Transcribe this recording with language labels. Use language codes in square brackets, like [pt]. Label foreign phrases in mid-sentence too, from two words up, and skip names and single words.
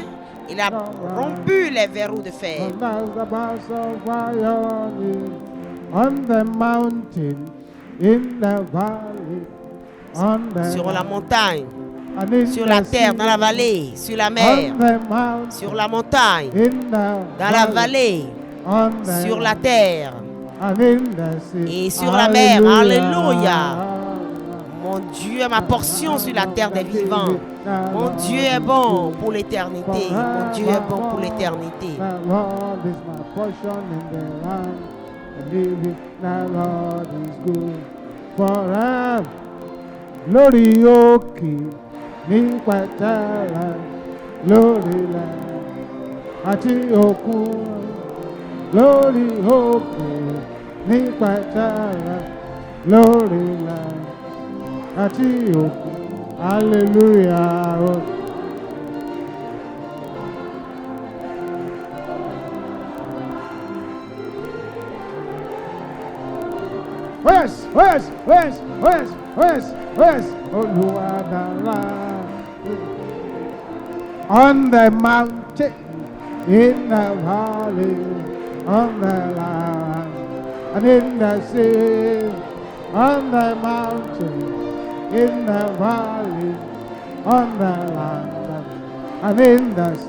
[fr] Il a rompu les verrous de fer. Sur la montagne, sur la terre, dans la vallée, sur la mer, sur la montagne, dans la vallée, sur la terre et sur la mer. Alléluia. Mon Dieu est ma portion sur la terre des vivants. Mon Dieu est bon pour l'éternité. Mon Dieu est bon pour l'éternité. [yo] Lórí òkè ní pẹ̀tẹ́lẹ̀ lórí ilẹ̀ àti òkun. Lórí òkè ní pẹ̀tẹ́lẹ̀ lórí ilẹ̀ àti òkun. [en] Hallelujah. Yes, yes, yes, yes, yes, yes. On the mountain, in the valley, on the land, and in the sea, on the mountain, in the valley, on the land, and in the sea.